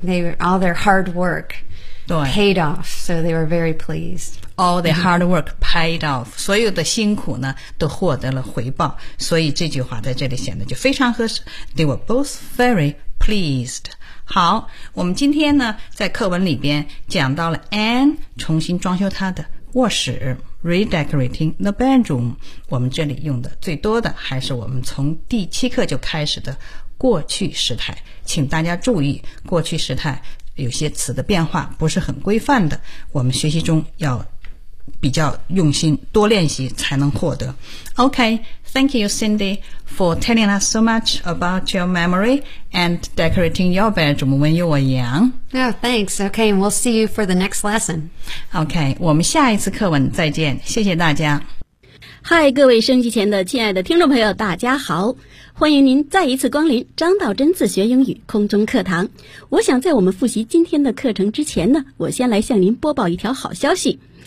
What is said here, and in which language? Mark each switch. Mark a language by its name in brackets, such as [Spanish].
[English] They were, all their hard work paid off, so they were very pleased. All their hard work paid off. [Chinese] 所有的辛苦呢都获得了回报，所以这句话在这里显得就非常合适。 [English] They were both very pleased. [Chinese] 好，我们今天呢在课文里边讲到了 Anne 重新装修她的卧室 [English] Redecorating the bedroom。 [Chinese] 我们这里用的最多的还是我们从第七课就开始的过去时态，请大家注意过去时态有些词的变化不是很规范的，我们学习中要比较用心，多练习才能获得。 [English] OK, thank you Cindy for telling us so much about your memory and decorating your bedroom when you were young. Oh, thanks. OK, we'll see you for the next lesson. [Chinese] OK, 我们下一次课文再见，谢谢大家。嗨，各位收音机前的亲爱的听众朋友，大家好，欢迎您再一次光临张道真自学英语空中课堂。我想在我们复习今天的课程之前呢，我先来向您播报一条好消息。